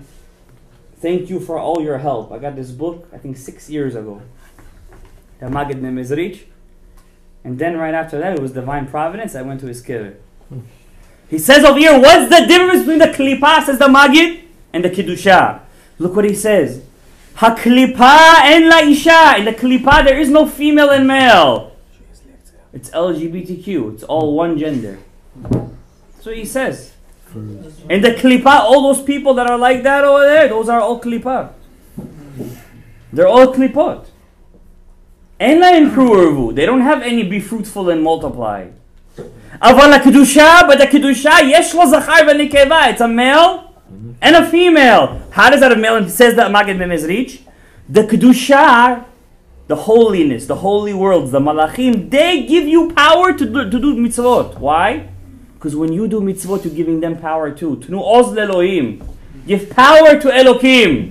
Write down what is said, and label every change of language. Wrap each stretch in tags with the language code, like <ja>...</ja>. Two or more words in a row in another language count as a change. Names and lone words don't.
<en>Thank you for all your help. I got this book, I think 6 years ago. The Magid Memezrich. And then right after that, it was Divine Providence. I went to his kibbutz. He says over here, what's the difference between the klipa, says the Magid, and the Kiddusha? Look what he says.</en> <he>Ha-klipa en la isha.</he> <en>In the klipa, there is no female and male. It's LGBTQ. It's all one gender. That's what he says. In the klipa, all those people that are like that over there, those are all klipa. They're all klipot.</en> <he>En la</he> <en>improve. They don't have any be fruitful and multiply.</en> <he>Aval kedusha,</he> <en>but the</en> <he>kedusha, yesh lo zachar v'nikeva.</he> <en>It's a male and a female. How does that a male? And says that Magid Memezrich. The kedusha, the holiness, the holy worlds, the malachim, they give you power to do mitzvot. Why? Because when you do mitzvot, you're giving them power too.</en> <he>Tnu oz le'Elohim.</he> <en>Give power to Elokim.</en>